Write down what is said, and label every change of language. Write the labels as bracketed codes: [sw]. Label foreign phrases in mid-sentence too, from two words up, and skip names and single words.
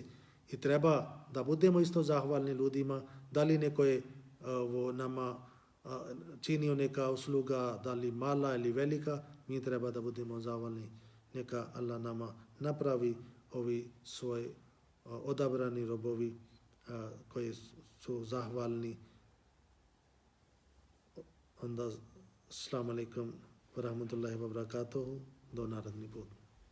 [bs] I treba da budemo isto zahvalni ljudima, da li neko je nama činio neka usluga, da li mala ili velika, mi treba da budemo zahvalni. Neka Allah nama napravi ovi svoji odabrani robovi koji su zahvalni. Onda, [ar] السلام عليكم ورحمة الله وبركاته, [bs] do naredni put.